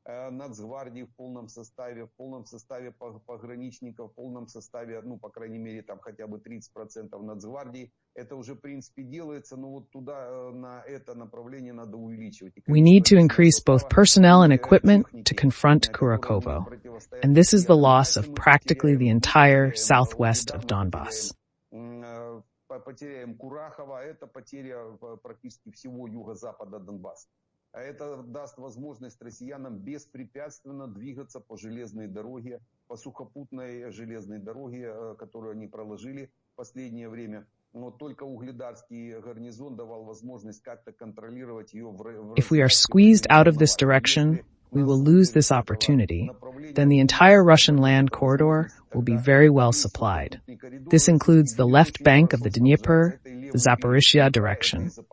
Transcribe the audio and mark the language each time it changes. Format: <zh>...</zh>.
<ru>Нацгвардии в полном составе пограничников, в полном составе, по крайней мере, там хотя бы 30% Нацгвардии. Это уже, в принципе, делается, но вот туда, на это направление надо увеличивать.</ru> <en>We need to increase both personnel and equipment to confront Kurakovo. And this is the loss of practically the entire southwest of Donbass.</en> <ru>Потеряем Курахово, это потеря практически всего юго-запада Донбасса. А это даст возможность россиянам беспрепятственно двигаться по железной дороге, по сухопутной железной дороге, которую они проложили в последнее время. Но только угледарский гарнизон давал возможность как-то контролировать ее в</ru> <en>If we are squeezed out of this direction, we will lose this opportunity. Then the entire Russian land corridor will be very well supplied. This includes the left bank of the Dnieper, the Zaporizhzhia direction.</en>